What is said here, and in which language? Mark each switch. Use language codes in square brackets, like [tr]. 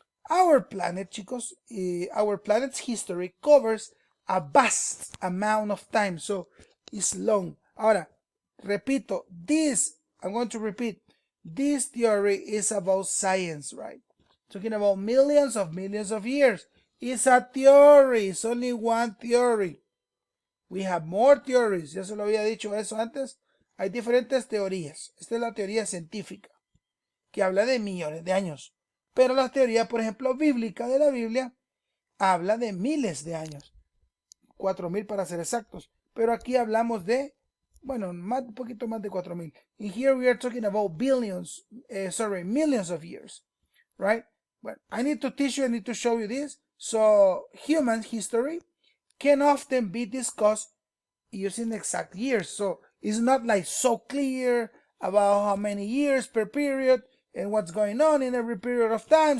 [en] Our planet, chicos, our planet's history covers a vast amount of time, so it's long. Ahora, repito, I'm going to repeat, this theory is about science, right? Talking about millions of years. It's a theory, it's only one theory. [es] We have more theories, ya se lo había dicho eso antes. Hay diferentes teorías. Esta es la teoría científica, que habla de millones de años. Pero la teoría, por ejemplo, bíblica de la Biblia, habla de miles de años. 4000 para ser exactos. Pero aquí hablamos de, bueno, un poquito más de 4000. [en] And here we are talking about millions of years, right? Well, I need to show you this. So human history can often be discussed using exact years. So it's not like so clear about how many years per period and what's going on in every period of time.